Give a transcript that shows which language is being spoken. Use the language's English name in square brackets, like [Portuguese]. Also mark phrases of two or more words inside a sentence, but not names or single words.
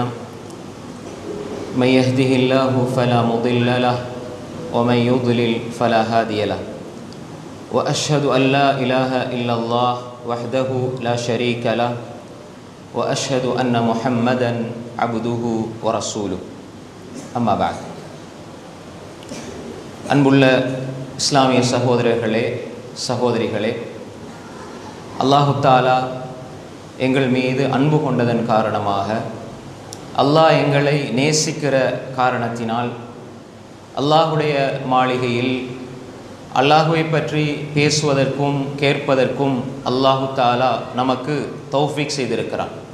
[Arabic] من يهده الله فلا مضل له ومن يضلل فلا هادي له. وأشهد أن لا إله إلا الله وحده لا شريك له وأشهد أن محمدا عبده ورسوله. أما بعد. [Tamil] அன்புள்ள இஸ்லாமிய சகோதரர்களே சகோதரிகளே, [Arabic] الله تعالى [Tamil] எங்கள் மீது அன்பு கொண்டதன் காரணமாக, அல்லாஹ் எங்களை நேசிக்கிற காரணத்தினால், அல்லாஹுடைய மாளிகையில் அல்லாஹுவை பற்றி பேசுவதற்கும் கேட்பதற்கும் [Arabic] الله تعالى [Tamil] நமக்கு தௌஃபீக் செய்திருக்கிறான்.